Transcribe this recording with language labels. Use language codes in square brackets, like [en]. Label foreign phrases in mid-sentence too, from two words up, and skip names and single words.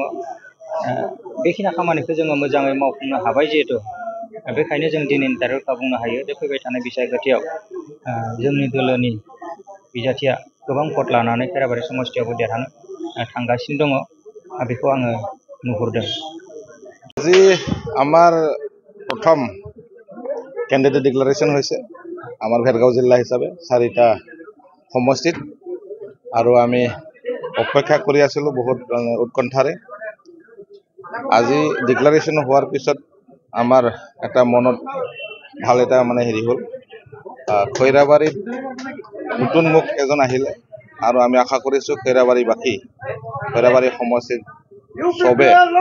[brx] बेखिनि खामानिखौ जोङो मोजाङै मावफुंनो हाबाय जिहेतु बेखायनो जों दिनैनि रोखा बुंनो हायो जे फैबाय थानाय बिसायख'थियाव जोंनि दोलोनि बिजाथिया गोबां भट लानानै खैराबारि समस्तियावबो देरहानो थांगासिनो दङ बेखौ आङो नुहुरदों। [as] আজি আমাৰ প্ৰথম [en] candidate declaration [as] হৈছে আমাৰ ভেৰগাঁও জিলা হিচাপে 4টা সমষ্টিত আৰু আমি অপেক্ষা কৰি আছিলোঁ বহুত উৎকণ্ঠাৰে। আজি ডিক্লাৰেশ্যন হোৱাৰ পিছত আমাৰ এটা মনত ভাল এটা মানে হেৰি হ'ল, খৈৰাবাৰীত নতুন মুখ এজন আহিলে আৰু আমি আশা কৰিছোঁ খৈৰাবাৰীবাসী খৈৰাবাৰী সমষ্টিত চবে